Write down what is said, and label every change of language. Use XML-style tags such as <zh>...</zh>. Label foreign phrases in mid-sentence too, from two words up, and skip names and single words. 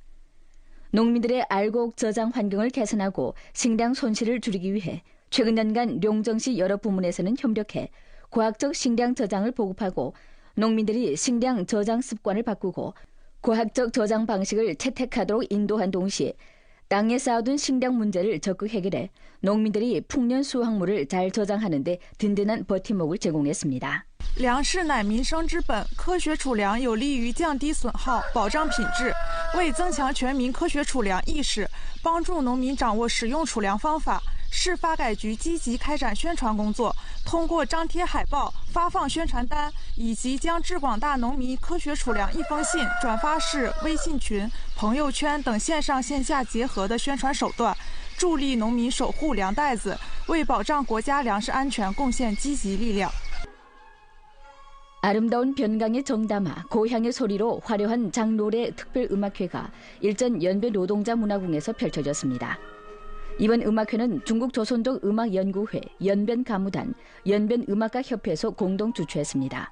<ko>농민들의 알곡 저장 환경을 개선하고 식량 손실을 줄이기 위해 최근 년간 용정시 여러 부문에서는 협력해 과학적 식량 저장을 보급하고 농민들이 식량 저장 습관을 바꾸고 과학적 저장 방식을 채택하도록 인도한 동시에 땅에 쌓아둔 식량 문제를 적극 해결해 농민들이 풍년 수확물을 잘 저장하는 데 든든한 버팀목을 제공했습니다.</ko> <zh>粮食乃民生之本，科学储粮有利于降低损耗，保障品质，为增强全民科学储粮意识，帮助农民掌握使用储粮方法。市发改局积极开展宣传工作，通过张贴海报、发放宣传单，以及将致广大农民科学储粮一封信转发至微信群、朋友圈等线上线下结合的宣传手段，助力农民守护粮袋子，为保障国家粮食安全贡献积极力量。</zh> <ko>아름다운 변강의 정담화, 고향의 소리로 화려한 장노래 특별음악회가 일전 연변 노동자 문화궁에서 펼쳐졌습니다. 이번 음악회는 중국 조선족 음악연구회, 연변 가무단, 연변 음악가협회에서 공동 주최했습니다.</ko>